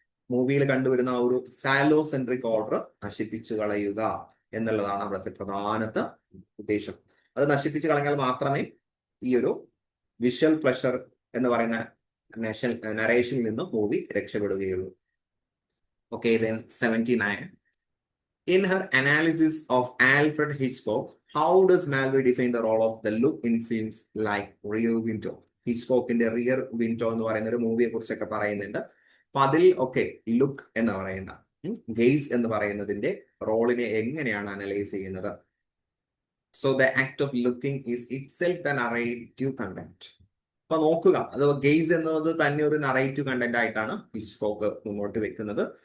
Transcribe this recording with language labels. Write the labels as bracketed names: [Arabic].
[Malayalam] മൂവിയിൽ കണ്ടുവരുന്ന ആ ഒരു ഫാലോസെൻട്രിക് ഓർഡർ നശിപ്പിച്ചു കളയുക എന്നുള്ളതാണ് അവിടുത്തെ പ്രധാനത്തെ ഉദ്ദേശം. അത് നശിപ്പിച്ചു കളഞ്ഞാൽ മാത്രമേ ഈ ഒരു വിഷ്വൽ പ്ലഷർ എന്ന് പറയുന്ന നറേഷനിൽ നിന്നും movie രക്ഷപ്പെടുകയുള്ളൂ. [English] Okay, then 79. In her analysis of Alfred Hitchcock, how does Malway define the role of the look in films like Rear Window? [Malayalam] ഹിച്ച്കോക്കിന്റെ rear window എന്ന് പറയുന്ന ഒരു മൂവിയെ കുറിച്ചൊക്കെ പറയുന്നുണ്ട്. അപ്പൊ അതിൽ ഒക്കെ ലുക്ക് എന്ന് പറയുന്ന ഗെയ്സ് എന്ന് പറയുന്നതിന്റെ റോളിനെ എങ്ങനെയാണ് അനലൈസ് ചെയ്യുന്നത്? [English] So the act of looking is itself the narrative content. [Malayalam] അപ്പൊ നോക്കുക, അത് ഗെയ്സ് എന്നത് തന്നെ ഒരു നറേറ്റീവ് കണ്ടന്റ് ആയിട്ടാണ് ഹിച്ച്കോക്ക് മുന്നോട്ട് വെക്കുന്നത്.